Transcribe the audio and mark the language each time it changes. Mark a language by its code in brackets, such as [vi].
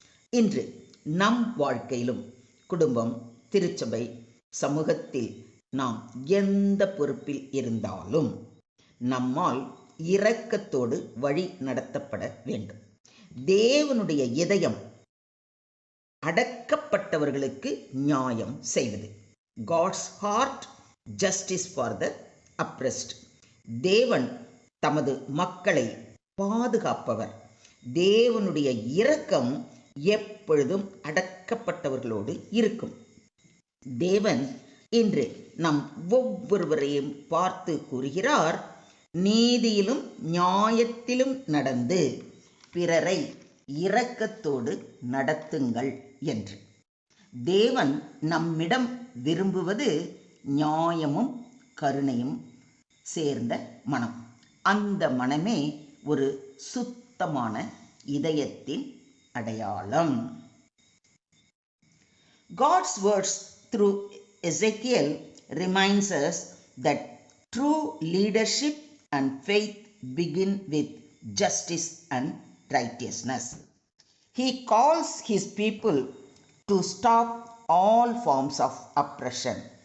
[ta] இன்று நம் வாழ்க்கையிலும், குடும்பம், திருச்சபை, சமூகத்தில் நாம் எந்த பொறுப்பில் இருந்தாலும் நம்மால் இரக்கத்தோடு வழி நடத்தப்பட வேண்டும். தேவனுடைய இதயம் அடக்கப்பட்டவர்களுக்கு நியாயம் செய்வது. [en] God's heart, justice for the oppressed. [ta] தேவன் தமது மக்களை பாதுகாப்பவர். தேவனுடைய இரக்கம் எப்பொழுதும் அடக்கப்பட்டவர்களோடு இருக்கும். தேவன் இன்று நம் ஒவ்வொருவரையும் பார்த்து கூறுகிறார், நீதியிலும் நியாயத்திலும் நடந்து பிறரை இரக்கத்தோடு நடத்துங்கள் என்று. தேவன் நம்மிடம் விரும்புவது நியாயமும் கருணையும் சேர்ந்த மனம். அந்த மனமே ஒரு சுத்தமான இதயத்தின் அடையாளம். [en] God's words through Ezekiel reminds us that true leadership and faith begin with justice and righteousness. He calls his people to stop all forms of oppression,